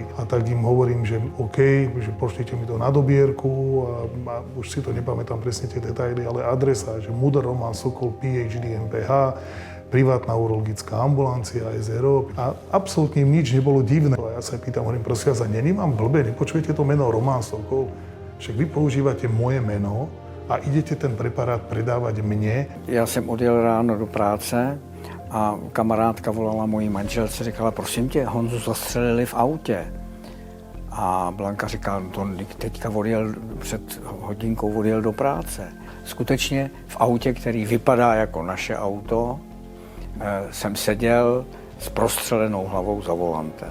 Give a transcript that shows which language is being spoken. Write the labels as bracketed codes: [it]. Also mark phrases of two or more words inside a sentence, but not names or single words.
[sk] A tak im hovorím, že OK, že pošlite mi to na dobierku a už si to nepamätám presne tie detaily, ale adresa, že Mudr Roman Sokol, PhD, MPH, privátna urologická ambulancia, SRO a absolútne im nič nebolo divné. A ja sa pýtam, hovorím, prosím vás, není vám blbé, nepočujete to meno Roman Sokol? Však vy používate moje meno a idete ten preparát predávať mne. [cs] Já jsem odjel ráno do práce a kamarádka volala mojí manželce, říkala, prosím tě, Honzu zastřelili v autě. A Blanka říká, to teďka před hodinkou odjel do práce. Skutečně v autě, který vypadá jako naše auto, jsem seděl s prostřelenou hlavou za volantem.